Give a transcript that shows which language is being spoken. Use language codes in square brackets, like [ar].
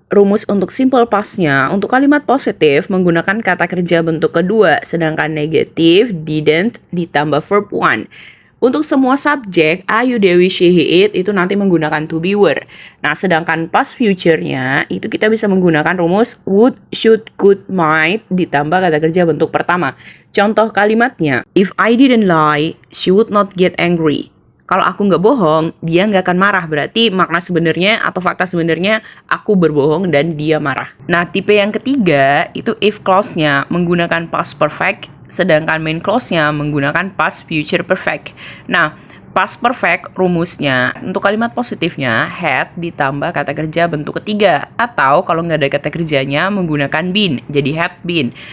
[id] Rumus untuk simple past-nya untuk kalimat positif menggunakan kata kerja bentuk kedua, sedangkan negatif didn't ditambah verb one. Untuk semua subjek, Ayu, Dewi, she, he, it itu nanti menggunakan to be were. Nah, sedangkan past future-nya itu kita bisa menggunakan rumus would, should, could, might ditambah kata kerja bentuk pertama. Contoh kalimatnya, [en] if I didn't lie, she would not get angry. [id] Kalau aku nggak bohong, dia nggak akan marah. Berarti makna sebenarnya atau fakta sebenarnya aku berbohong dan dia marah. Nah, tipe yang ketiga itu if clause-nya menggunakan past perfect, sedangkan main clause-nya menggunakan past future perfect. Nah, past perfect rumusnya untuk kalimat positifnya had ditambah kata kerja bentuk ketiga, atau kalau nggak ada kata kerjanya menggunakan been, jadi had been.